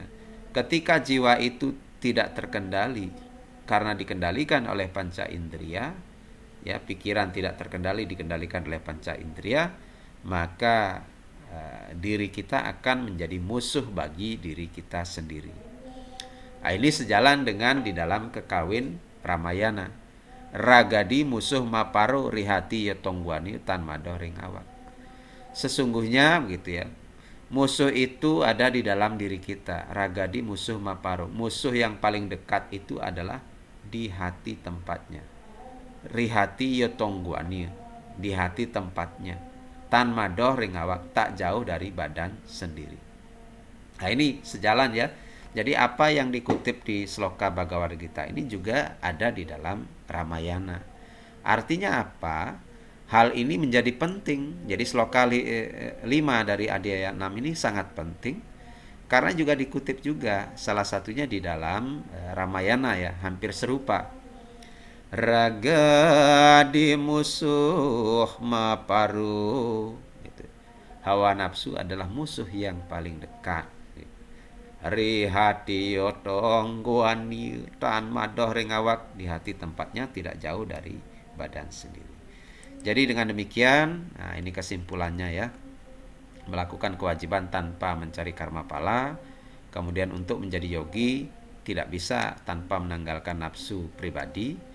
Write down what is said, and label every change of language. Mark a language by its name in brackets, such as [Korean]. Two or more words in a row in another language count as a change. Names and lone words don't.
[Indonesian] Ketika jiwa itu tidak terkendali karena dikendalikan oleh panca indera, ya, pikiran tidak terkendali dikendalikan oleh panca indera, maka diri kita akan menjadi musuh bagi diri kita sendiri. Nah, ini sejalan dengan di dalam kekawin Ramayana. [Kawi] Ragadi musuh maparo rihati yotongguani tan madoh ring awak. [Indonesian] Sesungguhnya begitu ya, musuh itu ada di dalam diri kita. [Kawi] Ragadi musuh maparo. [Indonesian] Musuh yang paling dekat itu adalah di hati tempatnya. [Kawi] Rihati yotongguani, [Indonesian] di hati tempatnya. [Kawi] Tan madoh ring awak, [Indonesian] tak jauh dari badan sendiri. Nah, ini sejalan ya. Jadi apa yang dikutip di sloka Bhagavad Gita ini juga ada di dalam Ramayana. Artinya apa? Hal ini menjadi penting. Jadi sloka 5 dari Adhyaya 6 ini sangat penting karena juga dikutip juga salah satunya di dalam Ramayana ya, hampir serupa. [Kawi] Raga di musuh maparu, gitu. [Indonesian] Hawa nafsu adalah musuh yang paling dekat. [Kawi] Rihati yotong guani tan madoh ringawak, [Indonesian] di hati tempatnya tidak jauh dari badan sendiri. Jadi dengan demikian, nah ini kesimpulannya ya. Melakukan kewajiban tanpa mencari karma pala. Kemudian untuk menjadi yogi tidak bisa tanpa menanggalkan nafsu pribadi.